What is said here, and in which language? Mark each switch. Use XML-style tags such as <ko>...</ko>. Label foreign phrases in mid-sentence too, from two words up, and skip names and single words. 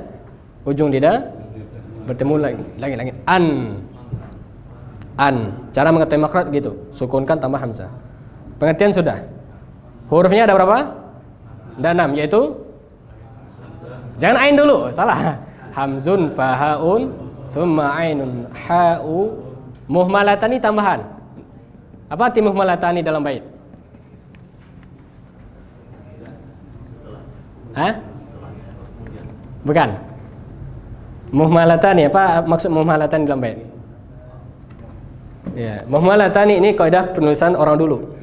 <id>Ujung lidah bertemu lagi an. Cara mengetahui makhraj gitu, sukunkan tambah hamzah. Pengertian sudah. Hurufnya ada berapa? Ada 6, yaitu jangan ain dulu, salah.</id> <ar>همز فهاء ثم عين حاء مهملتان tambahan.</ar> <id>Apa arti muhmalatani dalam bait? Hah? Bukan. Muhmalatani, apa maksud muhmalatani dalam bait? Ya, muhmalatani ini kaidah penulisan orang dulu.</id>